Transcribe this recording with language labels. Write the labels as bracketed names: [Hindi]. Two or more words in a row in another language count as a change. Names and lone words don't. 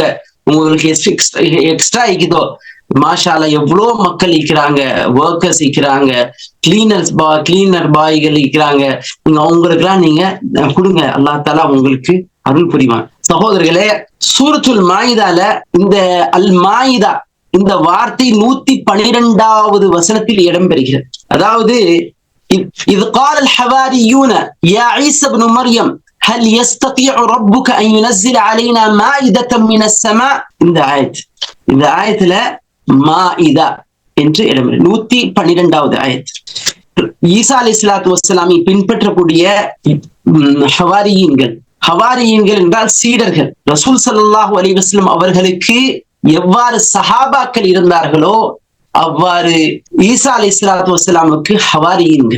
[Tamil] உங்களுக்கு எக்ஸ்ட்ரா இருக்குதோ, [Arabic] ما شاء الله, [Tamil] எவ்வளவு மக்கள் இருக்கிறாங்க, ஒர்க்கர்ஸ் இருக்கிறாங்க, கிளீனர் பாய்கள் இருக்கிறாங்க. நீங்க அவங்களுக்கு எல்லாம் நீங்க கொடுங்க, அல்லாஹ் தஆலா உங்களுக்கு அருள் புரிவான். சகோதரர்களே, சூரத்துல் மாயிதால இந்த அல் மாயிதா இந்த வார்த்தை 112வது வசனத்தில் இடம்பெறுகிறது. அதாவது, இது [Arabic] قال الحواريون يا عيسى ابن مريم هل يستطيع ربك ان ينزل علينا مائدة من السماء. [Tamil] இந்த ஆயத்துல மாயிதா என்று இடம்பெறும். 112வது ஆயத். ஈசா [Arabic] عليه الصلاة والسلام [Tamil] பின்பற்றக்கூடிய ஹவாரியீன்கள் என்றால் சீடர்கள். ரசூல் [Arabic] صلى الله عليه وسلم [Tamil] அவர்களுக்கு எவ்வாறு சஹாபாக்கள் இருந்தார்களோ அவ்வாறு ஈசா [Arabic] عليه الصلاة والسلام [Tamil] ஹவாரியீன்கள்.